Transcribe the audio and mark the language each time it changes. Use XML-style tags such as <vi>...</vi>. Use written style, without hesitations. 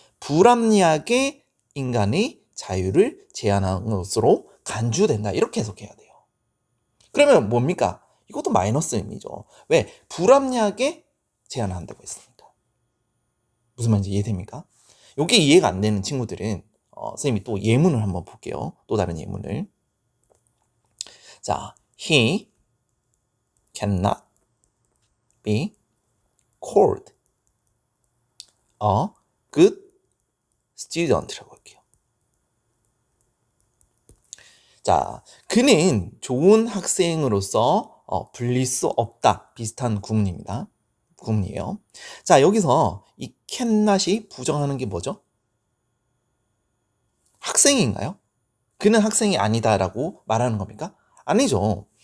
<ko>불합리하게 인간의 자유를 제한하는 것으로 간주된다. 이렇게 해석해야 돼요. 그러면 뭡니까? 이것도 마이너스 의미죠. 왜? 불합리하게 제한한다고 했으니까. 무슨 말인지 이해됩니까? 이게 이해가 안 되는 친구들은 선생님이 또 예문을 한번 볼게요. 또 다른 예문을.</ko> <en>자, he cannot be called a good student</en> <ko>라고 할게요. 자, 그는 좋은 학생으로서 불릴 수 없다. 비슷한 구문입니다. 구문이에요. 자, 여기서 이 cannot이 부정하는 게 뭐죠? 학생인가요? 그는 학생이 아니다라고 말하는 겁니까? 아니죠.</ko>